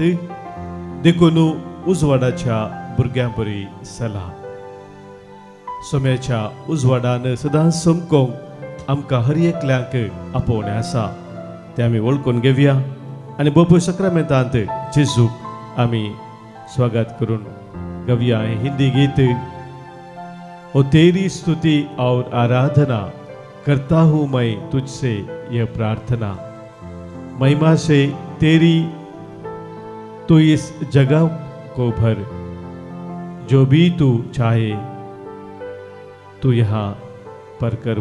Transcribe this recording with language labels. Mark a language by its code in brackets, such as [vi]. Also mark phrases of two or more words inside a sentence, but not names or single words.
[kok] देखून उजवाडाच्या भुरग्यां बरी सला. सोम्याच्या उजवाडान सदांच समकोंक आमकां हर एकल्यांक आपोवणें आसा. तें आमी वळखून घेवया आनी बापूय सक्रामेंतांत जेजूक आमी स्वागत करून गावया हें हिंदी गीत. [hi] ओ तेरी स्तुति और आराधना करता हूँ मैं तुझसे यह प्रार्थना. महिमा से तेरी तू इस जगह को भर, जो भी तू चाहे तू यहाँ पर कर.